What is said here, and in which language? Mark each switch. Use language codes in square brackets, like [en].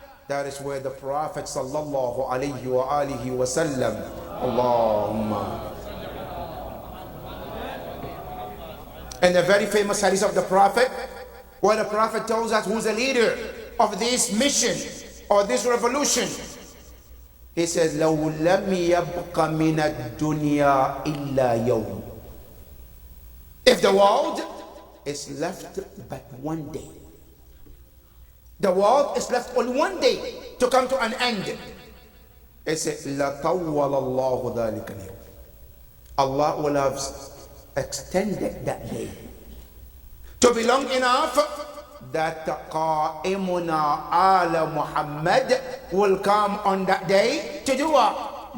[en] That is where the Prophet sallallahu alayhi wa alihi wa sallam, Allahumma. And the very famous hadith of the Prophet, where the Prophet tells us who's the leader of this mission or this revolution. [ar] He says, لَوْ لَمْ يَبْقَ مِنَ الدُّنْيَا إِلَّا يَوْمٍ. [en] If the world is left but one day, the world is left only one day to come to an end, it says, [ar] لَطَوَّلَ اللَّهُ ذَلِكَ الْيَوْمِ. [en] Allah will have extended that day to be long enough that [ar] qa'imuna ala Muhammad [en] will come on that day to do what?